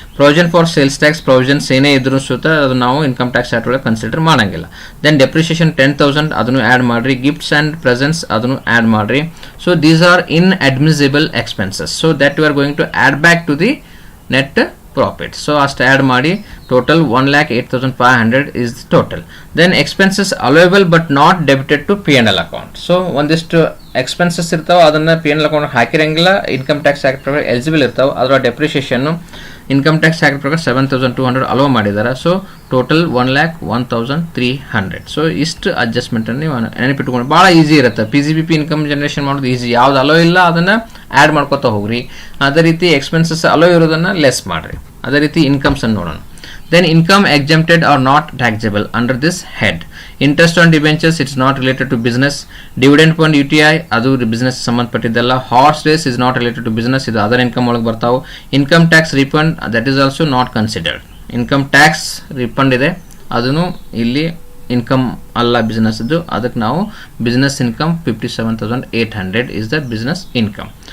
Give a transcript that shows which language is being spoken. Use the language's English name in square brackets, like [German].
[Kannada] Provision for sales tax provisions ಏನೇ ಇದ್ರೂ ಸುತ್ತ ಅದು ನಾವು ಇನ್ಕಮ್ ಟ್ಯಾಕ್ಸ್ ಆ್ಯಕ್ಟ್ ಒಳಗೆ ಕನ್ಸಿಡರ್ ಮಾಡೋಂಗಿಲ್ಲ. ದೆನ್ ಡೆಪ್ರಿಷಿಯೇಷನ್ 10,000 ಅದನ್ನು ಆ್ಯಡ್ ಮಾಡಿರಿ. ಗಿಫ್ಟ್ಸ್ ಆ್ಯಂಡ್ ಪ್ರೆಸೆಂಟ್ಸ್ ಅದನ್ನು ಆ್ಯಡ್ ಮಾಡಿರಿ. [English] So these are inadmissible expenses, so that you are going to add back to the net profit. [Kannada] So ಅಷ್ಟು ಆ್ಯಡ್ ಮಾಡಿ total 1,08,500 [English] is the total. Then expenses allowable but not debited to P&L account. [Kannada] So ಒಂದಿಷ್ಟು expenses ಇರ್ತಾವೆ, ಅದನ್ನು P&L account ಹಾಕಿರಂಗಿಲ್ಲ, income tax act ಪ್ರಕಾರ eligible ಇರ್ತಾವೆ. ಅದರ ಡೆಪ್ರಿಷಿಯೇಷನ್ನು income tax act ಪ್ರಕಾರ 7,200 hello ಮಾಡಿದ್ದಾರೆ. So total 1,01,300. ಸೊ ಇಷ್ಟು ಅಡ್ಜಸ್ಟ್ಮೆಂಟನ್ನು ನೀವು ನೆನಪಿಟ್ಕೊಂಡು ಭಾಳ ಈಸಿ ಇರುತ್ತೆ. PGBP ಇನ್ಕಮ್ ಜನರೇಷನ್ ಮಾಡೋದು ಈಸಿ, ಯಾವ್ದು ಅಲೋ ಇಲ್ಲ ಅದನ್ನು ಆ್ಯಡ್ ಮಾಡ್ಕೊತಾ ಹೋಗ್ರಿ. ಅದೇ ರೀತಿ ಎಕ್ಸ್ಪೆನ್ಸಸ್ ಅಲೋ ಇರೋದನ್ನು ಲೆಸ್ ಮಾಡಿರಿ. ಅದೇ ರೀತಿ ಇನ್ಕಮ್ಸನ್ನು ನೋಡೋಣ. [English] Then income exempted or not taxable under this head. Interest on debentures, it's not related to business. Dividend upon UTI, [Kannada] ಅದು business ಸಂಬಂಧಪಟ್ಟಿದ್ದಲ್ಲ. [English] horse race is not related to business, [Kannada] ಇದು other income ಒಳಗೆ ಬರ್ತಾವೆ. Income tax refund, [English] That is also not considered. [Kannada] Income tax refund ಇದೆ, ಅದನ್ನು ಇಲ್ಲಿ income ಅಲ್ಲ ಬಿಸ್ನೆಸ್ದು, ಅದಕ್ಕೆ ನಾವು business income 57,800 [English] Is the business income.